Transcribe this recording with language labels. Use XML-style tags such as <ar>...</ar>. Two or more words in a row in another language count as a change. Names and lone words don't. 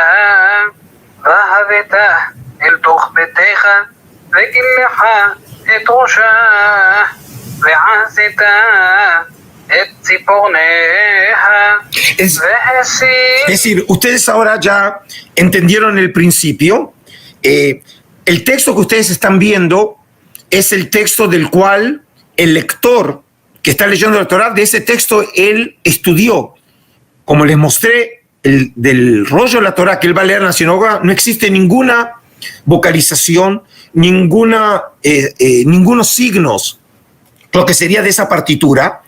<he>והבאת אל תוך ביתך וגילך את ראשה ועשית את ציפורניה והסיר.</he> <es>Es decir, ustedes ahora ya entendieron el principio. El texto que ustedes están viendo es el texto del cual el lector que está leyendo la Torá, de ese texto él estudió. Como les mostré, del rollo de la Torá que él va a leer en la sinagoga, no existe ninguna vocalización, ningunos signos, lo que sería de esa partitura.</es>